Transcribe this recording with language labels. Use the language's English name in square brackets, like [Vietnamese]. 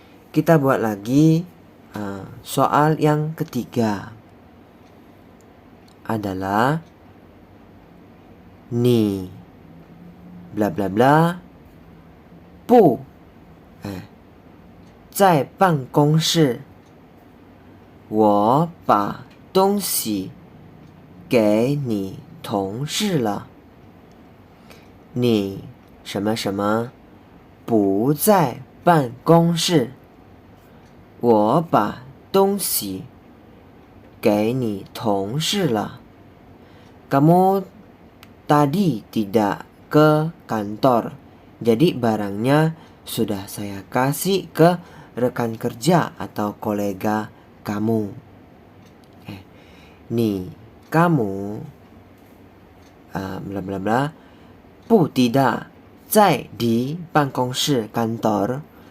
[Indonesian] Kita buat lagi soal yang ketiga adalah ni bla bla bla [Chinese] 不在办公室，我把东西给你同事了。你什么什么不在办公室，我把东西给你同事了。 [Indonesian] Kamu tadi tidak ke kantor, jadi barangnya sudah saya kasih ke rekan kerja atau kolega kamu. Nih, kamu bla bla bla [Chinese] 不 [Indonesian] tidak [Chinese] 在 [Indonesian] di [Chinese] 办公室 [Indonesian] kantor.